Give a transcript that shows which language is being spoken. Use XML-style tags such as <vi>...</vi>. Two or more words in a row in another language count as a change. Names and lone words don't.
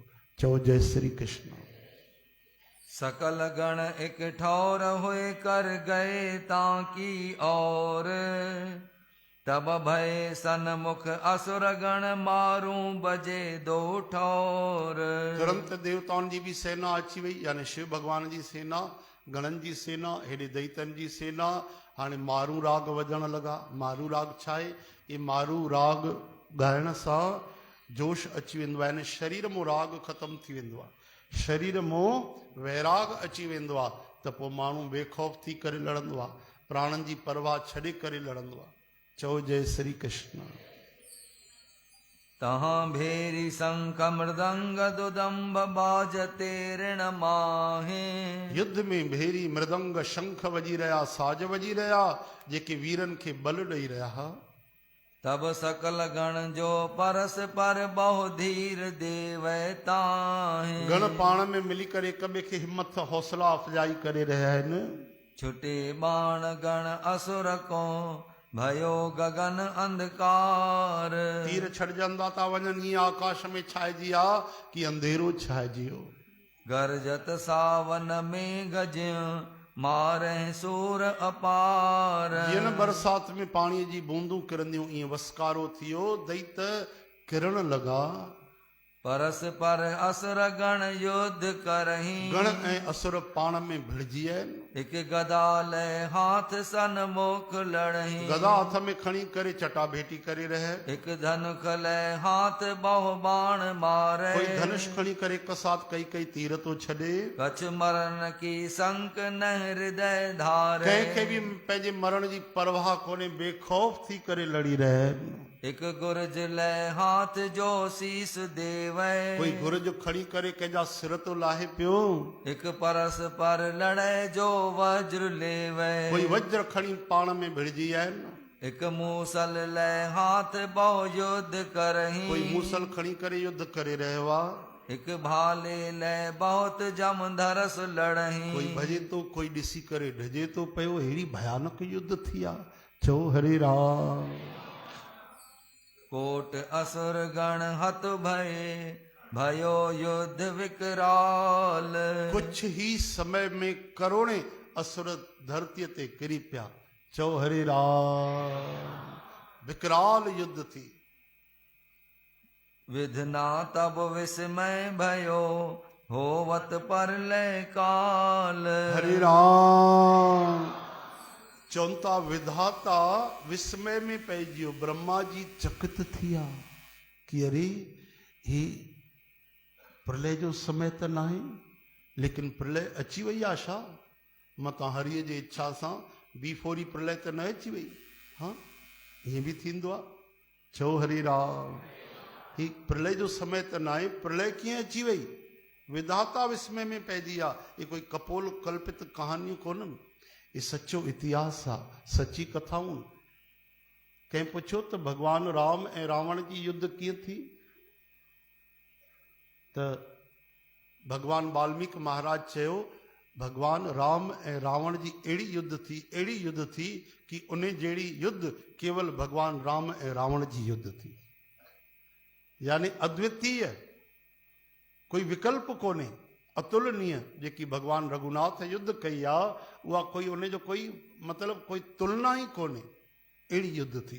<sd>चओ जय श्री कृष्ण।</sd> <hi>सकल गण एक ठौर हुए कर गए ताकि और। तब भय सन्मुख असुर गण, मारूं बजे दो ठौर।</hi> <sd>तुरंत देवताउनि जी बि सेना अची वई, यानी शिव भगवान जी सेना, गणनि जी सेना, हेॾे दैतन जी सेना। हाणे मारू राग वॼण लॻा। मारू राग छा आहे? ये मारू राग ॻाइण सां जोश अची वेंदो आहे, यानी शरीर मों राग ख़तमु थी वेंदो आहे। शरीर मों वैराग अची वेंदो आहे त पोइ माण्हू बेखौफ़ थी करे लड़ंदो आहे, प्राणनि जी परवाह छॾे करे लड़ंदो आहे। चओ जय श्री कृष्ण।</sd> <hi>तहाँ भेरी शंख मृदंग दुदंब बाजते ऋण माहे।</hi> <sd>युद्ध में भेरी मृदंग शंख वजी रहा, साज वजी रहा, जेके वीरनि खे बल ॾेई रहा।</sd> <hi>तब सकल गण जो परस पर बहु धीर देवताहे।</hi> <sd>गण पाण में मिली करे हिक ॿिए खे हिम्मत हौसला अफ़जाई करे रहिया आहिनि।</sd> <hi>छुटे बाण गण असुर को, भयो गगन अंधकार।</hi> <sd>तीर छॾजंदा था वञनि, ईअं आकाश में छाइजी आहे कि अंधेरो छाइजी वियो।</sd> <hi>गरजत सावन में गज, मारे सूर अपार।</hi> <sd>जीअं न बरसात में पाणीअ जी बूंदूं किरंदियूं, ईअं वसकारो थियो, दैत किरण लॻा।</sd> <hi>परस पर असुर गण युद्ध करही।</hi> <sd>गण ऐं असुर पाण में भिड़जी आहिनि।</sd> <hi>एक गदा लय हाथ सन्मुख लड़ही।</hi> <sd>गदा हथ में खणी करे चटाभेटी करे रहे।</sd> <hi>एक धनुष लय हाथ बहु बाण मारे।</hi> <sd>कोई धनुष खणी करे एक साथ कई कई तीर तो छॾे।</sd> <hi>कछ मरण की संक न हृदय धारे।</hi> <sd>कंहिंखे बि पंहिंजे मरण जी परवाह कोन्हे, बेखौफ थी करे लड़ी रहे।</sd> <hi>एक गुरज लय हाथ जो शीस देवे।</hi> <sd>कोई गुरज खड़ी करे कंहिंजा सिर तो लाहे पियो।</sd> <hi>एक परस पर लड़े जो वज्र लेवे।</hi> <sd>कोई वज्र खणी पाण में भिड़जी आहिनि।</sd> <hi>एक मूसल लय हाथ बहु युद्ध करही।</hi> <sd>कोई मूसल खणी करे युद्ध करे रहियो आहे।</sd> <hi>एक भाले लय बहुत जम धरस लड़ही।</hi> <sd>कोई भजे तो, कोई ॾिसी करे ढजे तो पियो। अहिड़ी भयानक युद्ध थी आहे। चओ हरे राम।</sd> <hi>कोट असुर गण हत भये, भयो युद्ध विकराल।</hi> <sd>कुछ ही समय में करोड़े असुर धरती ते किरी पिया। चओ हरे राम। विकराल युद्ध थी।</sd> <hi>विधना तब विस्मय भयो, होवत पर लय काल।</hi> <sd>हरे राम। चौंता विधाता विस्मय में पइजियो। ब्रह्मा जी चकित थिया कि अरे ही प्रलय जो समय त नाहे, लेकिन प्रलय अची वई आशा मतां हरीअ जे इच्छा सां बीफोरी प्रलय त न अची वई। हाँ ईअं बि थींदो आहे। चओ हरे राम। ही प्रलय जो समय त न आहे, प्रलय कीअं अची वई? विधाता विस्मय में पइजी आहे। ये कोई कपोल कल्पित कहानियूं कोन्हनि, ये सचो इतिहास आहे, सची कथाऊं। कंहिं पुछियो त भगवान राम ऐं रावण जी युद्ध कीअं थी, त भगवान वाल्मीकि महाराज चयो भगवान राम ऐं रावण जी अहिड़ी युद्ध थी कि उन जहिड़ी युद्ध केवल भगवान राम ऐं रावण जी युद्ध थी। यानी अद्वितीय, कोई विकल्प कोन्हे, अतुलनीय। जेकी भगवान रघुनाथ युद्ध कई आहे उहा कोई उन जो कोई मतिलबु कोई तुलना ई कोन्हे, अहिड़ी युद्ध थी।</sd>